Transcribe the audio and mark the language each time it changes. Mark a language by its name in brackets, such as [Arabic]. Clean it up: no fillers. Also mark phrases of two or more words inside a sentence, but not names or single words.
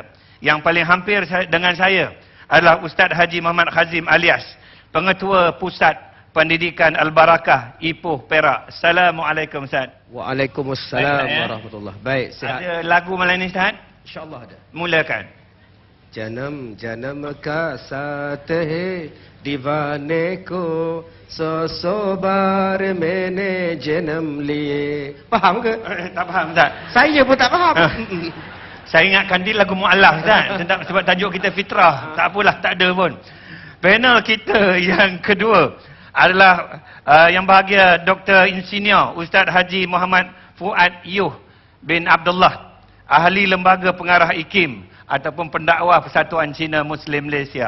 [Malay] Yang paling hampir dengan saya adalah Ustaz Haji Muhammad Khazim alias Pengetua Pusat Pendidikan Al-Barakah, Ipoh, Perak. Assalamualaikum Ustaz. [Arabic] وعليكم السلام ورحمة الله. [Malay] Baik, sihat. Ada lagu malam ni Ustaz? InsyaAllah ada. Mulakan. [Hindi] जन्म जन्म का साथ है दीवाने को सौ बार मैंने जन्म लिए. [Malay] Faham ke? Tak faham Ustaz. Saya pun tak faham. Saya ingatkan dia lagu mu'alaf Ustaz. Sebab tajuk kita fitrah. Tak apalah, tak ada pun. Panel kita yang kedua adalah yang bahagia Dr. Insinyur Ustaz Haji Muhammad Fuad Yuh bin Abdullah, ahli Lembaga Pengarah IKIM ataupun pendakwah Persatuan Cina Muslim Malaysia.